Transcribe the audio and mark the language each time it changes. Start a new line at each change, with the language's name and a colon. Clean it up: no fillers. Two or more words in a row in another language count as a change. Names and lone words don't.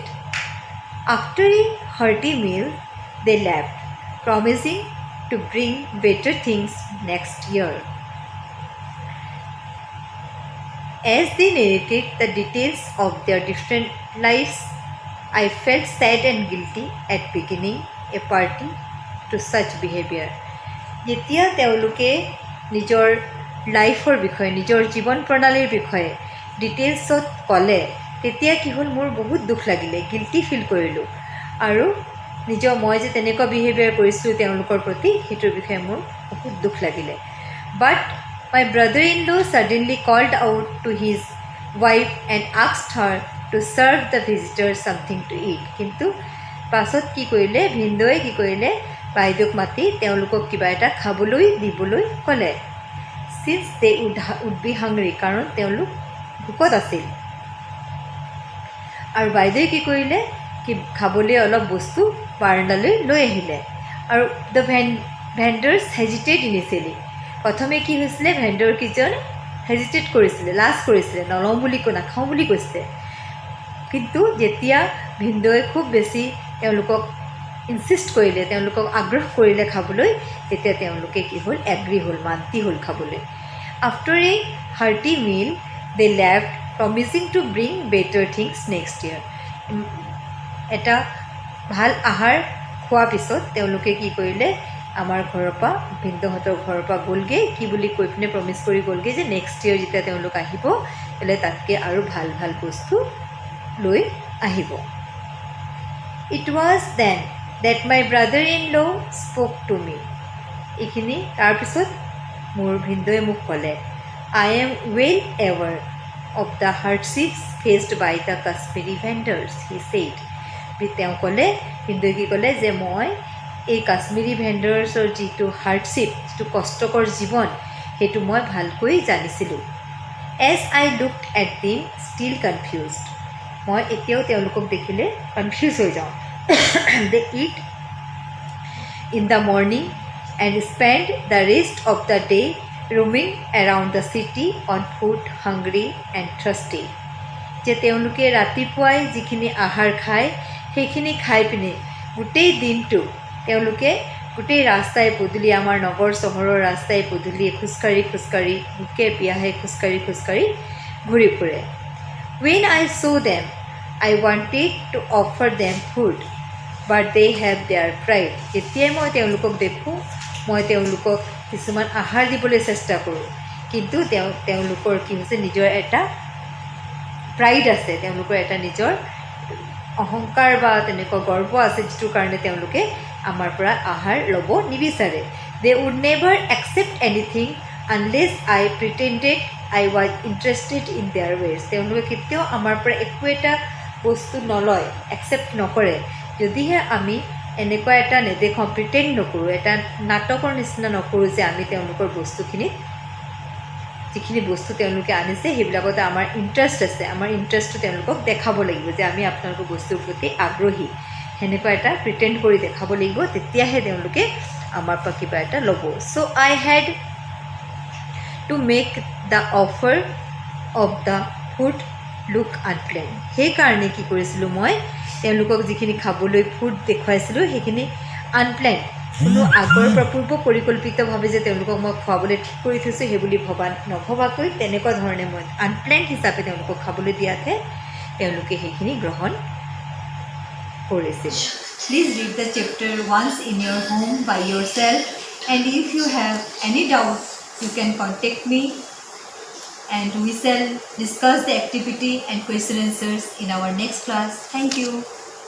English: After a hearty meal, they left, promising to bring better things next year. As they narrated the details of their different lives, I felt sad and guilty at beginning a party to such behavior.
Assamese: যেতিয়া তেওঁলোকে নিজৰ লাইফৰ বিষয়ে নিজৰ জীৱন প্ৰণালীৰ বিষয়ে ডিটেইলছত ক'লে তেতিয়া কি হ'ল মোৰ বহুত দুখ লাগিলে
English: guilty feel
Assamese: কৰিলোঁ আৰু মই যে তেনেকুৱা বিহেভিয়াৰ কৰিছিলোঁ তেওঁলোকৰ প্ৰতি সেইটোৰ বিষয়ে মোৰ বহুত দুখ লাগিলে
English: But my brother-in-law suddenly called out to his wife and asked her to serve the visitors something to eat.
Assamese: কিন্তু পাছত কি কৰিলে ভিন্দয়ে কি কৰিলে বাইদেউক মাতি তেওঁলোকক কিবা এটা খাবলৈ দিবলৈ ক'লে
English: Since they would be hungry
Assamese: কাৰণ তেওঁলোক ভোকত আছিল আৰু বাইদেৱে কি কৰিলে কি খাবলৈ অলপ বস্তু বাৰাণ্ডালৈ লৈ আহিলে আৰু
English: the vendors hesitated initially
Assamese: প্ৰথমে কি হৈছিলে ভেণ্ডৰ কিজন হেজিটেট কৰিছিলে লাজ কৰিছিলে নলওঁ বুলি নাখাওঁ বুলি কৈছিলে কিন্তু যেতিয়া ভিন্দয়ে খুব বেছি তেওঁলোকক ইনসিষ্ট কৰিলে তেওঁলোকক আগ্ৰহ কৰিলে খাবলৈ তেতিয়া তেওঁলোকে কি হ'ল এগ্ৰি হ'ল মান্তি হ'ল খাবলৈ
English: After a hearty meal, they left, promising to bring better things next year.
Assamese: এটা ভাল আহাৰ খোৱাৰ পিছত তেওঁলোকে কি কৰিলে আমাৰ ঘৰৰ পৰা ভিন্দহঁতৰ ঘৰৰ পৰা গ'লগৈ কি বুলি কৈ পিনে প্ৰমিছ কৰি গ'লগৈ যে
English: next year
Assamese: যেতিয়া তেওঁলোক আহিব তেলে তাতকৈ আৰু ভাল ভাল বস্তু লৈ আহিব
English: It was then that my brother-in-law spoke to me.
Assamese: এইখিনি তাৰপিছত মোৰ ভিনদেউৱে মোক ক'লে,
English: I am well aware of the hardships faced by the Kashmiri vendors, he said.
Assamese: তেওঁ ক'লে, ভিনদেউৱে কি ক'লে যে মই এই কাশ্মীৰী ভেণ্ডাৰ্ছৰ যিটো হাৰ্ডশ্বিপ, যিটো কষ্টকৰ জীৱন, সেইটো মই ভালকৈ জানিছিলোঁ।
English: As I looked at them, still confused.
Assamese: মই এতিয়াও তেওঁলোকক দেখিলে কনফিউজ হৈ যাওঁ।
English: They eat in the morning and spend the rest of the day roaming around the city on foot, hungry and thirsty.
Assamese: যে তেওঁলোকে ৰাতিপুৱাই যিখিনি আহাৰ খায় সেইখিনি খাই পিনে গোটেই দিনটো তেওঁলোকে গোটেই ৰাস্তাই পদূলি, আমাৰ নগৰ চহৰৰ ৰাস্তাই পদূলিয়ে খোজকাঢ়ি ভোকে পিয়াহে খোজকাঢ়ি ঘূৰি ফুৰে।
English: When I saw them, I wanted to offer them food, but they have their pride.
Assamese: যেতিয়াই মই তেওঁলোকক দেখোঁ, মই তেওঁলোকক কিছুমান আহাৰ দিবলৈ চেষ্টা কৰোঁ, কিন্তু তেওঁলোকৰ কি হৈছে, নিজৰ এটা প্ৰাইড আছে, তেওঁলোকৰ এটা নিজৰ অহংকাৰ বা তেনেকুৱা গৰ্ব আছে, যিটোৰ কাৰণে তেওঁলোকে আমাৰ পৰা আহাৰ ল'ব নিবিচাৰে।
English: They would never accept anything unless I pretended I was interested in their ways.
Assamese: তেওঁলোকে কেতিয়াও আমাৰ পৰা একো এটা বস্তু নলয়, একচেপ্ট নকৰে, যদিহে আমি এনেকুৱা এটা নেদেখাওঁ, প্ৰিটেণ্ড নকৰোঁ, এটা নাটকৰ নিচিনা নকৰোঁ যে আমি তেওঁলোকৰ বস্তুখিনিত, যিখিনি বস্তু তেওঁলোকে আনিছে সেইবিলাকতে আমাৰ ইণ্টাৰেষ্ট আছে, আমাৰ ইণ্টাৰেষ্টটো তেওঁলোকক দেখাব লাগিব যে আমি আপোনালোকৰ বস্তুৰ প্ৰতি আগ্ৰহী, সেনেকুৱা এটা প্ৰিটেণ্ড কৰি দেখাব লাগিব, তেতিয়াহে তেওঁলোকে আমাৰ পৰা কিবা এটা ল'ব।
English: চ' I had to make the offer of the food look unplanned.
Assamese: সেইকাৰণে কি কৰিছিলোঁ, মই তেওঁলোকক যিখিনি খাবলৈ ফুড দেখুৱাইছিলোঁ সেইখিনি আনপ্লেন, কোনো আগৰ পৰা পূৰ্ব পৰিকল্পিতভাৱে যে তেওঁলোকক মই খুৱাবলৈ ঠিক কৰি থৈছোঁ সেইবুলি নভবাকৈ তেনেকুৱা ধৰণে মই আনপ্লেন হিচাপে তেওঁলোকক খাবলৈ দিয়াতহে তেওঁলোকে সেইখিনি গ্ৰহণ কৰিছিল।
English: Please read the chapter once in your home by yourself, and if you have any doubt, you can contact me and we shall discuss the activity and question answers in our next class. Thank you.